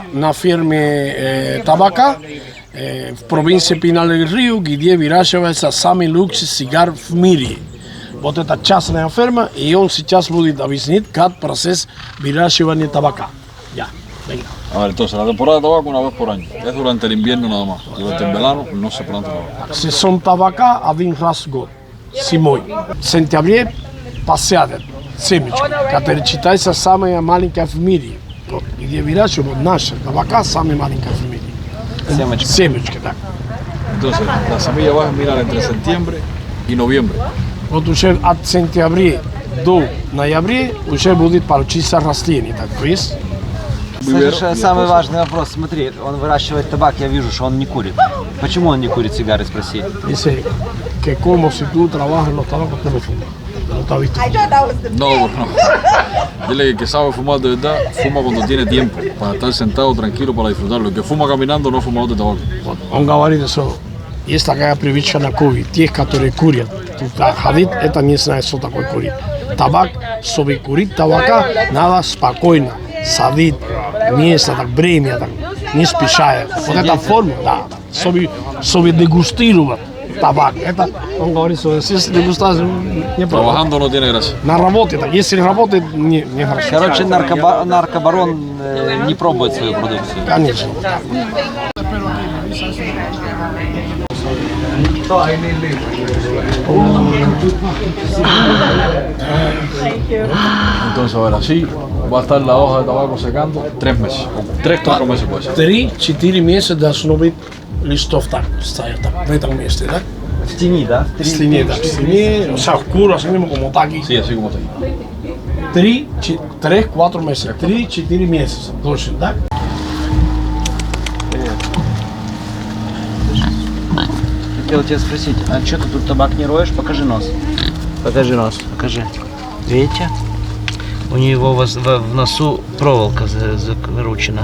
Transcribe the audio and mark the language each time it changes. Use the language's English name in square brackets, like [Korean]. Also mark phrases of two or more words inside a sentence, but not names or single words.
[Russian] на ферме табака в провинции Пинал-дель-Рио, где выращивается самый лучший сигар в мире. Вот это частная ферма, и он сейчас будет объяснить, как процесс выращивания табака. [Spanish] Ya, venga. A ver, entonces la temporada de tabaco una vez por año. Es durante el invierno nada más. Durante el verano no se planta tabaco. [Russian] Сезон табака один раз в год, зимой. В сентябре посадят семечки, которая считается самая маленькая в мире. Вот, где выращивают наша табака, самая маленькая в мире. Семечки. Семечки, так. [Spanish] Entonces la semilla va a germinar entre septiembre y noviembre. [Russian] Вот уже от сентября до ноября уже будет получиться растение, так то есть. Самый важный вопрос, смотри, он выращивает табак, я вижу, что он не курит. Почему он не курит сигары, спроси? [Spanish] Dice que como si tú trabajas en los tabacos, tú no fumas. No está visto. No, no. Dile que el que sabe fumar de verdad, fuma cuando tiene tiempo, para estar sentado tranquilo, para disfrutarlo. El que fuma caminando no fuma de tabaco. [Russian] Он говорит, что есть такая привычка на Кубе, тех, которые курят. Тут ходить, это не знает, что такое курить. табак, чтобы курить табака, надо спокойно садить место, так, время, так, не спеша. Вот эта форма, да, чтобы дегустировать табак. Это, он говорит, что если дегустация не [Spanish] Trabajando no tiene gracia. [Russian] на работе, так, если работает, не хорошо. Короче, наркобарон не пробует свою продукцию. Конечно. [Spanish] Entonces, a ver, así va a estar la hoja de tabaco secando 3 meses. 3-4 meses puede ser. [Russian] 3-4 месяца должно быть листов так, стоять так, в этом месте, да? В тени, да? В тени, да, в тени, [Spanish] o sea, oscuro, así mismo como está aquí. Sí, así como está aquí. [Russian] 3-4 месяца, 3-4 месяца, точно, да? Хотел тебя спросить, а что ты тут табак не роешь? Покажи нос. Покажи нос. Покажи. Видите? У него в носу проволока закручена.